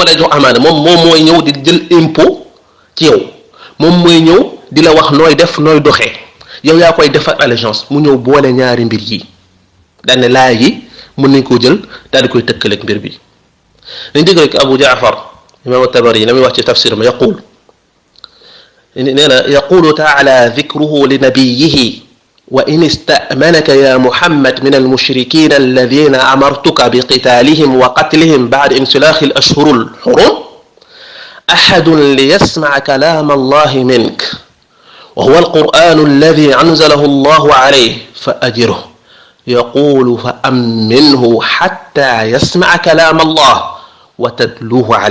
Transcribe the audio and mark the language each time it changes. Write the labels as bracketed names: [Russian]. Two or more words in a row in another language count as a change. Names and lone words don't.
[Wolof] lay jox amaana moom mooy ñëw di jël impôt ci yow moom mooy ñëw di la wax nooy def nooy doxee yow yaa koy defar allégeance mu ñëw boole ñaari mbir yi daal ne laay yi mën nañ koo jël daal di koy tëkkaleeg mbir bi dañ dégg rek Abu Jaafar imam Tabari la muy wax ci tafsir ma [Arabic] yaqul [Wolof] nee na [Arabic] يقول تعالى ذكره لنبيه وإن استأمنك يا محمد من المشركين الذين أمرتك بقتالهم وقتلهم بعد انسلاخ الأشهر الحرم أحد ليسمع كلام الله منك وهو القرآن الذي أنزله الله عليه فأجره يقول فأمنه حتى يسمع كلام الله وتتلوه عليه